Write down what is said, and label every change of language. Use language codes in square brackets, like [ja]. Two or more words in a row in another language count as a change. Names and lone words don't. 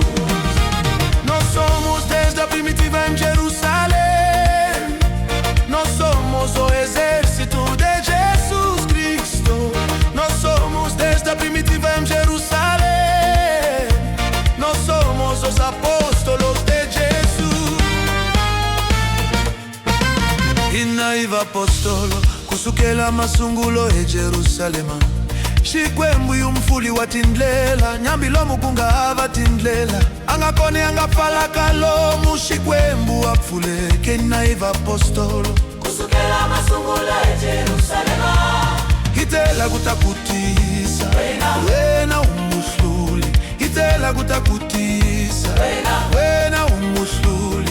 [pt] Nós somos desde a primitiva em Jerusalém. Nós somos o exército de Jesus Cristo. Nós somos desde a primitiva em Jerusalém. Nós somos os apóstolos de Jesus. [ts] Inaiva apostolo kusukela masungulo e Jerusalema. Shikwembu yumfuli watindlela nyambi lomu kungava tindlela. Angakone angafala kalomu shikwembu apfuleke. Inaiva apostolo kusukela masungulo e Jerusalema. Hitela kutakutisa wena umushluli. Hitela kutakutisa wena umushluli.